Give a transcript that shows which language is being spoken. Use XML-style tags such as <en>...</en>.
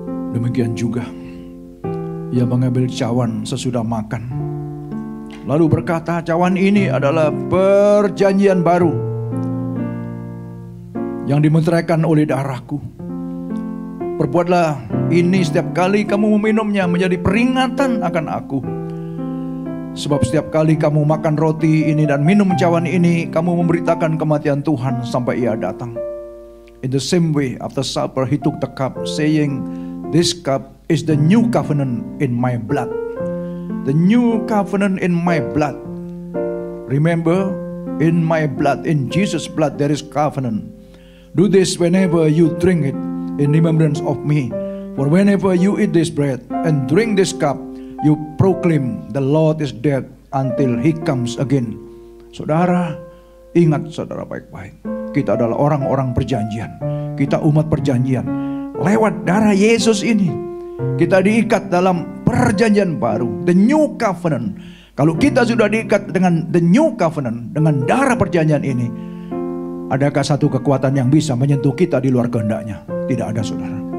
<id>Demikian juga Ia mengambil cawan sesudah makan, lalu berkata, cawan ini adalah perjanjian baru yang dimeteraikan oleh darahku. Perbuatlah ini setiap kali kamu meminumnya menjadi peringatan akan aku. Sebab setiap kali kamu makan roti ini dan minum cawan ini, kamu memberitakan kematian Tuhan sampai Ia datang.</id> <en>In the same way, after supper, He took the cup, saying, this cup is the new covenant in my blood. The new covenant in my blood. Remember, in my blood, in Jesus' blood, there is covenant. Do this whenever you drink it in remembrance of me. For whenever you eat this bread and drink this cup, you proclaim the Lord is dead until He comes again.</en> <id>Saudara, ingat saudara baik-baik. Kita adalah orang-orang perjanjian. Kita umat perjanjian. Lewat darah Yesus ini, kita diikat dalam perjanjian baru,</id> <en>the new covenant.</en> <id>Kalau kita sudah diikat dengan</id> <en>the new covenant,</en> <id>dengan darah perjanjian ini, adakah satu kekuatan yang bisa menyentuh kita di luar kehendaknya? Tidak ada, saudara.</id>